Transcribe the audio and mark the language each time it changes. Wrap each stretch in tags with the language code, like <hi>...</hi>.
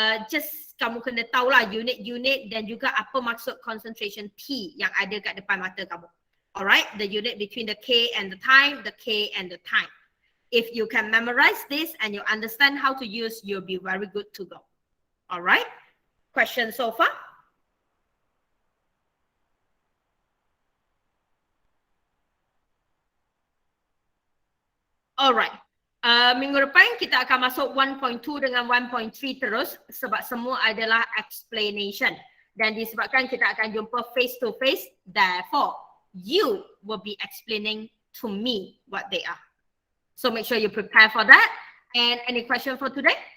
<ms>Just kamu kena tahulah unit-unit dan juga apa maksud concentration T yang ada kat depan mata kamu.</ms> <en>Alright? The unit between the K and the time, the K and the time. If you can memorize this and you understand how to use, you'll be very good to go. Alright? Question so far? Alright.</en> <ms>Minggu depan kita akan masuk 1.2 dengan 1.3 terus sebab semua adalah explanation. Dan disebabkan kita akan jumpa</ms> <en>face to face, therefore you will be explaining to me what they are. So make sure you prepare for that. And any question for today?</en>